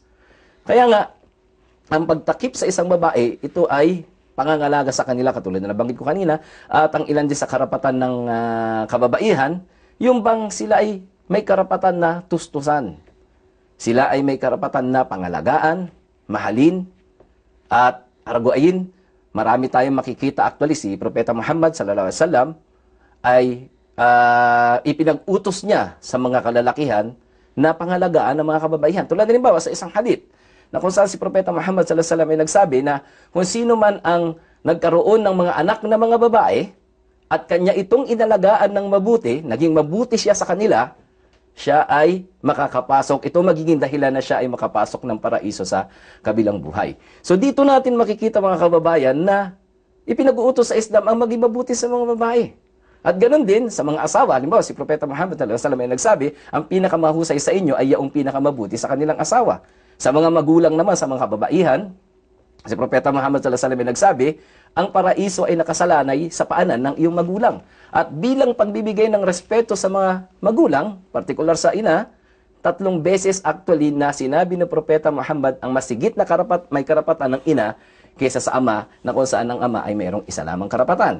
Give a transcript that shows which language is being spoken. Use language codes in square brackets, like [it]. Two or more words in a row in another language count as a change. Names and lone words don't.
[tl] Kaya nga, ang pagtakip sa isang babae, ito ay pangangalaga sa kanila, katulad na nabanggit ko kanina, at ang ilan din sa karapatan ng kababaihan, yung bang sila ay may karapatan na tustusan. Sila ay may karapatan na pangalagaan, mahalin, at arguayin. Marami tayong makikita actually si Propeta Muhammad [ar] صلى الله عليه وسلم [tl] ay ipinag-utos niya sa mga kalalakihan na pangalagaan ng mga kababaihan. Tulad din ba sa isang hadith na kung saan si Propeta Muhammad [ar] صلى الله عليه وسلم [tl] ay nagsabi na kung sino man ang nagkaroon ng mga anak na mga babae at kanya itong inalagaan ng mabuti, naging mabuti siya sa kanila, siya ay makakapasok. Ito magiging dahilan na siya ay makapasok ng paraiso sa kabilang buhay. So dito natin makikita mga kababayan na ipinag-uutos sa Islam ang maging mabuti sa mga babae. At ganoon din sa mga asawa. Halimbawa, si Propeta Muhammad [ar] صلى الله عليه وسلم [tl] ay nagsabi, ang pinakamahusay sa inyo ay yaong pinakamabuti sa kanilang asawa. Sa mga magulang naman, sa mga kababaihan, si Propeta Muhammad [ar] صلى الله عليه وسلم [tl] ay nagsabi, ang paraiso ay nakasalanay sa paanan ng iyong magulang. At bilang pagbibigay ng respeto sa mga magulang, partikular sa ina, 3 beses actually na sinabi ng Propeta Muhammad ang masigit na may karapatan ng ina kaysa sa ama, na kung saan ang ama ay mayroong isa lamang karapatan.